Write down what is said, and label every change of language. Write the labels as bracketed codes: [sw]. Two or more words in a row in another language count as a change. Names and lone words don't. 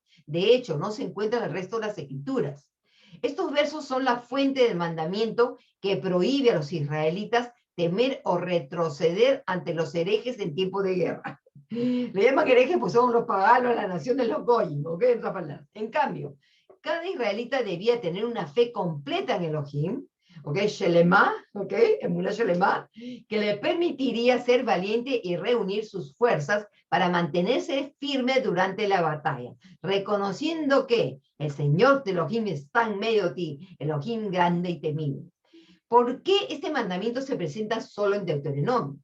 [es] De hecho, no se encuentra en el resto de las escrituras. Estos versos son la fuente del mandamiento que prohíbe a los israelitas temer o retroceder ante los herejes en tiempo de guerra. Le llaman herejes, pues son los paganos, la nación de los goyim, ¿ok? En otras palabras. En cambio, cada israelita debía tener una fe completa en Elohim, ¿ok? Shelema, ¿ok? [he] אמונה שלמה, [es] que le permitiría ser valiente y reunir sus fuerzas para mantenerse firme durante la batalla, reconociendo que el Señor de Elohim está en medio de ti, Elohim grande y temible. ¿Por qué este mandamiento se presenta solo en Deuteronomio?